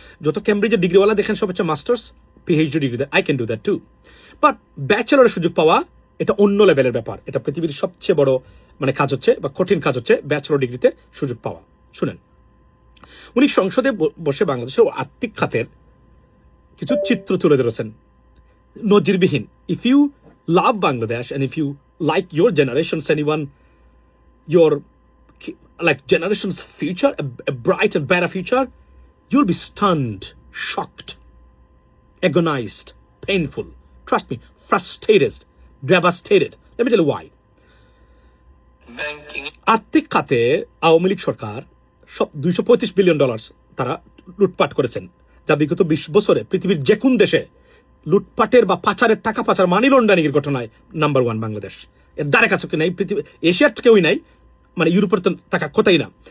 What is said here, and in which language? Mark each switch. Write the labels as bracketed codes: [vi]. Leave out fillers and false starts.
[bn] যত কেমব্রিজের ডিগ্রিওয়ালা দেখেন সব হচ্ছে masters PhD degree. [en] I can do that too, [bn] but ব্যাচেলরের সুযোগ পাওয়া এটা অন্য লেভেলের ব্যাপার। এটা পৃথিবীর সবচেয়ে বড় কাজ হচ্ছে, বা কঠিন কাজ হচ্ছে ব্যাচেলর ডিগ্রিতে সুযোগ পাওয়া। শুনেন, উনি সংসদে বসে বাংলাদেশের আর্থিক খাতের কিছু চিত্র তুলে ধরেছেন নজিরবিহীন। If you love Bangladesh [en] and if you like your generation's anyone, your like generation's future, a bright and better future, you'll be stunned, shocked, agonized, painful, trust me, frustrated, devastated. Let me tell you why. [bn] আর্থিক খাতে আওয়ামী লীগ সরকার সব $235 billion তারা লুটপাট করেছেন, যা বিগত 20 বছরে পৃথিবীর যে কোন দেশে লুটপাটের বা পাচারের টাকা পাচার মানি লন্ডারিং এর ঘটনায় নাম্বার 1 বাংলাদেশ। এর দ্বারে কাছে নাই, পৃথিবী এশিয়ার কেউই নাই, ইউরোপের তো টাকা কোথায় না।